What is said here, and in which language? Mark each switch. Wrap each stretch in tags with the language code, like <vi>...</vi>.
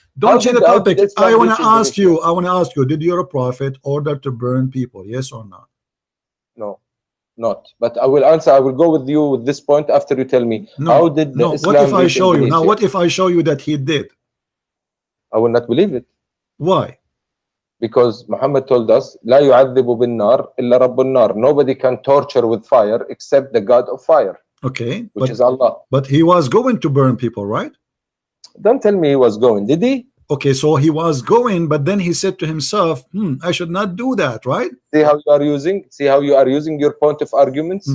<en>Don't change the topic. I want to ask you. Did your prophet order to burn people? Yes or no? No. Not, but I will answer. I will go with you with this point after you tell me how did the Islam what if I show you? Indonesia? Now, what if I show you that he did? I will not believe it. Why? Because Muhammad told us,</en> <ar>لا يعذب بالنار إلا رب النار.</ar> <en>Nobody can torture with fire except the God of fire. Okay, which is Allah. But he was going to burn people, right? Don't tell me he was going. Did he? Okay, so he was going, but then he said to himself, I should not do that, right? See how you are using? See how you are using your point of arguments?</en>